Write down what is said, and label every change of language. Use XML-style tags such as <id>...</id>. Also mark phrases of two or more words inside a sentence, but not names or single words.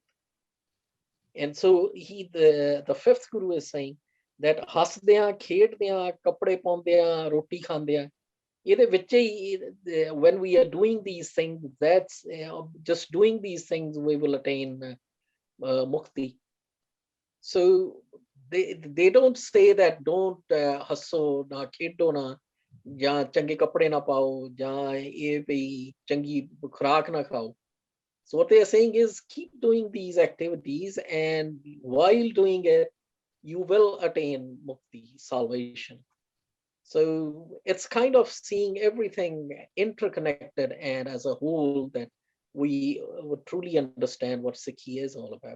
<en>And so the fifth Guru is saying that</en> <pa>ਹਸਦਿਆ ਖੇਡਿਆ ਕਪੜੇ ਪਾਉਂਦਿਆ ਰੋਟੀ ਖਾਂਦਿਆ.</pa> <en>When we are doing these things, that's just doing these things, we will attain mukti. So they don't say that don't</en> <pa>ਹੱਸੋ ਨਾ ਖੇਡੋ ਨਾ, ਜਾਂ change ਕਪੜੇ ਨਾ ਪਾਓ, ਜਾਂ ਇਹ ਵੀ ਚੰਗੀ ਖੁਰਾਕ ਨਾ ਖਾਓ.</pa> <en>So what they are saying is keep doing these activities, and while doing it, you will attain mukti, salvation. So it's kind of seeing everything interconnected and as a whole that we would truly understand what Sikhi is all about.</en>